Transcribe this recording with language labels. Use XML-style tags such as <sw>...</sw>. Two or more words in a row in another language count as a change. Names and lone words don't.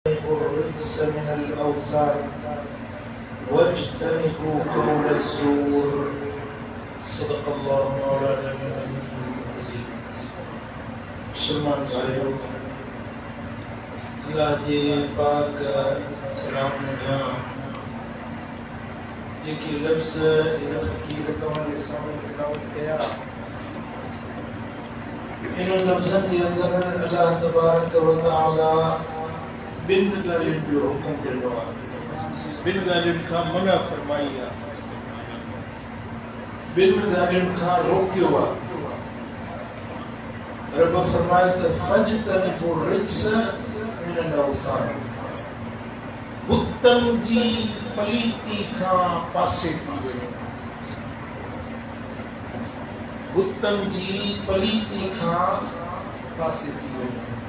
<ar>واجتنبوا الرجس من الأوثان واجتنبوا قول الزور. صدق الله مولانا العظيم.</ar> <sd>मुसलमान भाइयों, अल्लाह जे पाक कलाम में जेके लफ्ज़ इन फ़कीर तव्हांजे सामने तिलावत कया, इन लफ्ज़नि जे अंदर अल्लाह तबारक व तआला ॿिनि ॻाल्हियुनि जो हुकुम ॾिनो आहे, ॿिनि ॻाल्हियुनि खां मना फरमाई आहे, ॿिनि ॻाल्हियुनि खां रोकियो आहे। रब फरमाए त</sd> <ar>فاجتنبوا الرجس من الأوثان,</ar> <sd>बुतनि जी पलीती खां पासे थी वञो, बुतनि जी पलीती खां पासे थी वञो।</sd>